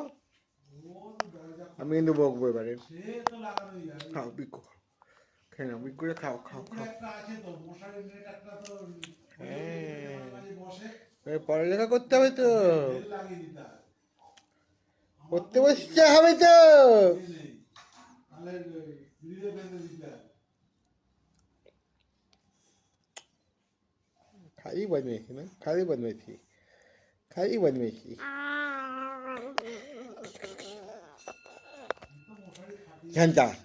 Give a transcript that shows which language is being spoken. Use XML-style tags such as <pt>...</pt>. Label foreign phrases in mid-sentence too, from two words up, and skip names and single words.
<bn>আমি কিন্তু বকবো এবারে। খাও বিক্কু খাও, খেয়ে নাও বিক্কুরে, খাও খাও খাও। হ্যাঁ, পড়ালেখা করতে হবে তো, পড়তে বসতে হবে তো।</bn> <mr>खाली बनवायची ना, खाली बनवायची, खाली बनवायची. घंटा</mr>